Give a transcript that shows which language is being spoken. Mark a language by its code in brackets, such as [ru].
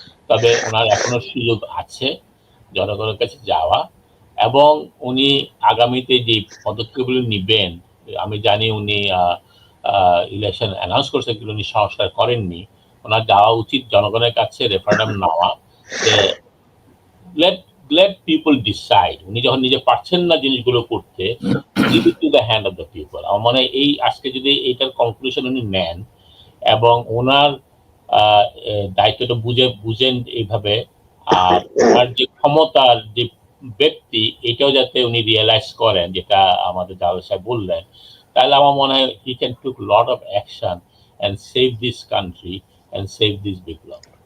[bn] তবে ওনার এখনো সুযোগ আছে জনগণের কাছে যাওয়া, এবং উনি আগামীতে যে পদক্ষেপগুলো নিবেন, আমি জানি উনি ইলেকশন অ্যানাউন্স করছে কিন্তু উনি সংস্কার করেননি। ওনার যাওয়া উচিত জনগণের কাছে, রেফারেন্ডাম নেওয়া, যে [en] let let people decide। [bn] উনি যখন নিজে পারছেন না জিনিসগুলো করতে, [en] give it to the hand of the people। [bn] আমার মনে হয় এই আজকে যদি এইটার কনক্লুশন উনি নেন এবং ওনার দায়িত্বটা বুঝেন এইভাবে, আর ওনার যে ক্ষমতার যে ব্যক্তি এটাও যাতে উনি রিয়েলাইজ করেন, যেটা আমাদের জালাল সাহেব বললেন, তাহলে আমার মনে হয় [en] He can took lot of action and save this country and save this Biplab.